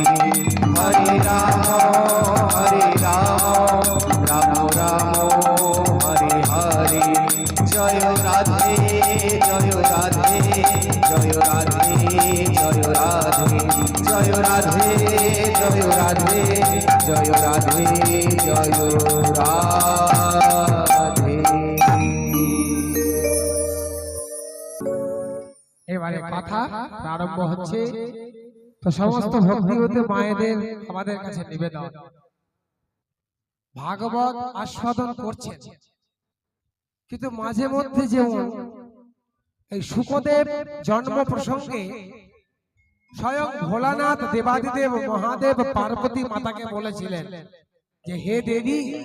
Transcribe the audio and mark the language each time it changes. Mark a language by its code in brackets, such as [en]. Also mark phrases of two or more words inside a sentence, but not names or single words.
[hi] हरे रामो रामो रामो हरे हरे। जय राधे जय राधे जय राधे जय राधे जय राधे जय राधे जय राधे जय राधे। [bn] এবারে কথা প্রারম্ভ হচ্ছে। তো সমস্ত ভক্তিবতী মায়েদের আমাদের কাছে নিবেদন, ভাগবত আস্বাদন করছেন, কিন্তু মাঝে মধ্যে যেমন এই শুকদেব জন্ম প্রসঙ্গে স্বয়ং ভোলানাথ দেবাদিদেব মহাদেব পার্বতী মাতাকে বলেছিলেন যে হে দেবী,